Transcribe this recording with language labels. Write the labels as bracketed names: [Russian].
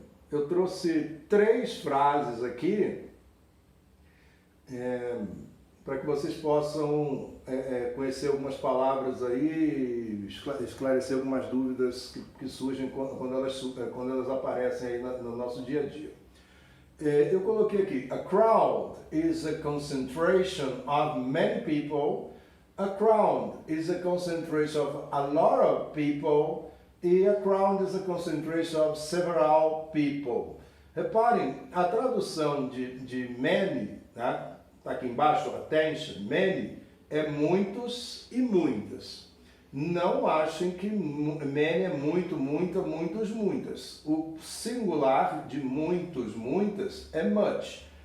[Portuguese] Eu trouxe 3 frases aqui para que vocês possam conhecer algumas palavras aí, esclarecer algumas dúvidas que surgem quando elas aparecem aí no nosso dia a dia. Eu coloquei aqui, [English] a crowd is a concentration of many people, a crowd is a concentration of a lot of people, e a crowd is a concentration of several people. [Portuguese] Reparem, a tradução de many, né? Está aqui embaixo, attention, many, é muitos e muitas. Não achem que many é muito, muita, muitos, muitas. O singular de muitos, muitas é much.